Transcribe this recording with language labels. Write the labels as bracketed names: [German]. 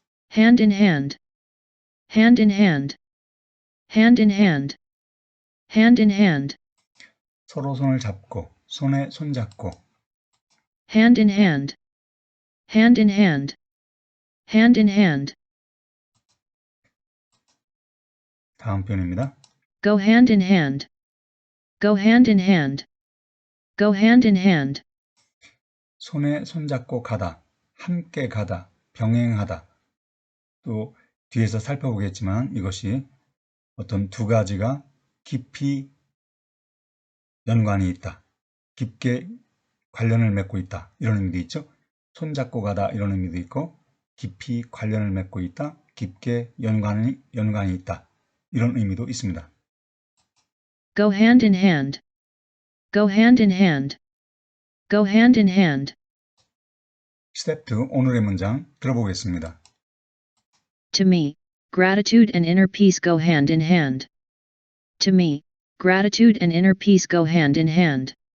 [English] Hand in hand, hand in hand, hand in hand, hand in hand. [Korean] 서로 손을 잡고, 손에 손 잡고. [English] Hand in hand, hand in hand, hand in hand. [Korean] 다음 표현입니다. [English] Go hand in hand, go hand in hand, go hand in hand. [Korean] 손에 손 잡고 가다, 함께 가다, 병행하다. 또 뒤에서 살펴보겠지만 이것이 어떤 두 가지가 깊이 연관이 있다. 깊게 관련을 맺고 있다. 이런 의미도 있죠. 손잡고 가다 이런 의미도 있고 깊이 관련을 맺고 있다. 깊게 연관이 있다. 이런 의미도 있습니다. [English] Go hand in hand, go hand in hand, go hand in hand. [Korean] 스텝 2 오늘의 문장 들어보겠습니다. [English] To me, gratitude and inner peace go hand in hand. To me, gratitude and inner peace go hand in hand.